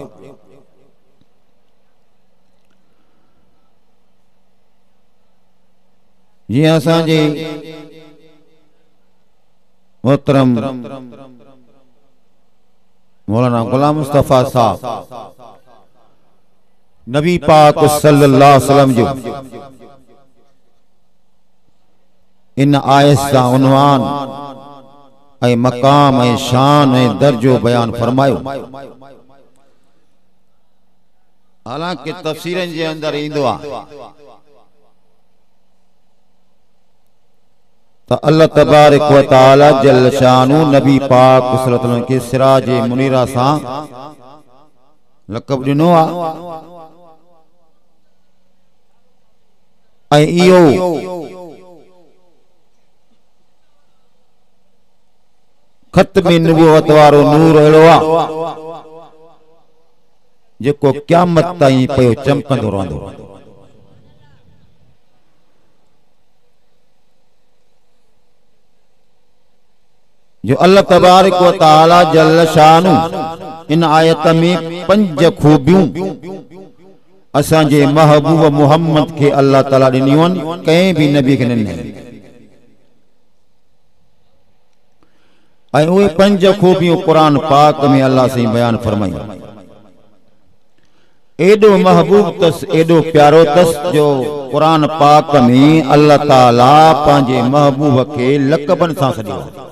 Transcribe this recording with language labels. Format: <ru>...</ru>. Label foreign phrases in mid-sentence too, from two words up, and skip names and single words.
<sd>जी असांजे मोहतरम मौलाना गुलाम मुस्तफ़ा साहब नबी पाक</sd> <ar>صلى الله عليه وسلم</ar> <sd>जो इन आयत सां उन्वान ऐं मकाम ऐं शान ऐं दर्जो बयान फरमायो। हालांकि तफसीरन जे अंदर ईंदो आहे तो</sd> <ar>الله تبارك وتعالى جل شانه</ar> <sd>नबी पाक</sd> <ar>صلى الله عليه وسلم</ar> <sd>के</sd> <ar>سراج منيرا</ar> <sd>सां लक़ब ॾिनो आहे। इहो खत्म नबूवत वारो नूर अहिड़ो आहे जेको क़यामत ताईं पियो चमकंदो रहंदो। जो</sd> <ar>الله تبارك وتعالى جل شانه</ar> <sd>इन आयत में 5 खूबियूं असांजे महबूब मोहम्मद के अल्लाह ताला ॾिनियूं आहिनि, कंहिं भी नबी खे न ॾिनी। ऐं उहे 5 खूबियूं कुरान पाक में अल्लाह से बयान फरमाई। एडो महबूब तस, एडो प्यारो तस, जो कुरान पाक में अल्लाह ताला पांजे महबूब के लक़बन सां सॾियो।</sd>